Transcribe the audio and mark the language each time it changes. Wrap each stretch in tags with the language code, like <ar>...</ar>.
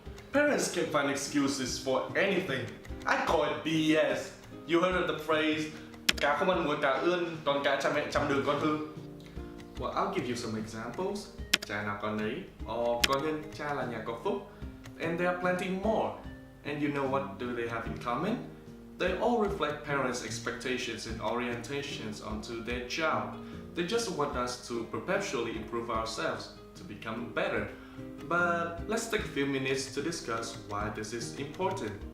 <en>Parents can find excuses for anything. I call it BS. You heard of the phrase,</en> <vi>cá không ăn muối cá ươn, còn cá cha mẹ chăm đường con hư.</vi> <en>Well, I'll give you some examples.</en> <vi>Cha nào con ấy, or con nhân cha là nhà có phúc.</vi> <en>And there are plenty more. And you know what do they have in common? They all reflect parents' expectations and orientations onto their child. They just want us to perpetually improve ourselves, to become better. But let's take a few minutes to discuss why this is important.</en>